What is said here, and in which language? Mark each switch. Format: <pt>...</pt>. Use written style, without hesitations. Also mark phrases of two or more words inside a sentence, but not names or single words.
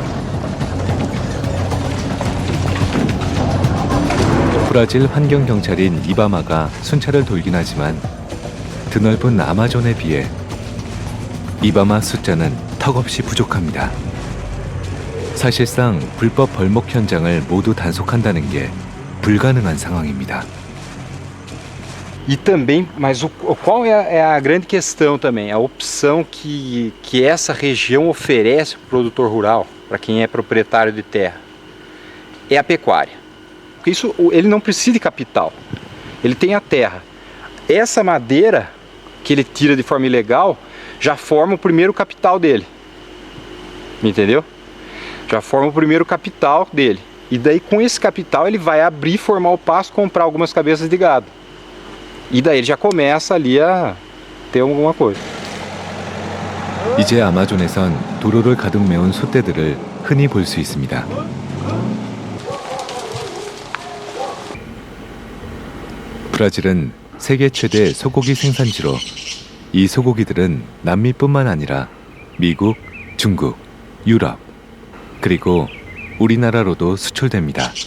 <ko>브라질 환경경찰인 이바마가 순찰을 돌긴 하지만 드넓은 아마존에 비해 이바마 숫자는 턱없이 bu족합니다. 사실상 불법 벌목 현장을 모두 단속한다는 게 불가능한 상황입니다.</ko> <pt>E também, mas qual é a grande questão também? A opção que essa região oferece para o produtor rural, para quem é proprietário de terra, é a pecuária. Porque isso, ele não precisa de capital, ele tem a terra. Essa madeira que ele tira de forma ilegal já forma o primeiro capital dele, entendeu? Já forma o primeiro capital dele. E daí com esse capital ele vai abrir, formar o pasto, comprar algumas cabeças de gado. E daí ele já começa ali a ter alguma coisa.</pt> <ko>이제 아마존에선 도로를 가득 메운 솥대들을 흔히 볼 수 있습니다. 브라질은 세계 최대 소고기 생산지로 이 소고기들은 남미뿐만 아니라 미국, 중국, 유럽, 그리고 우리나라로도 수출됩니다.</ko>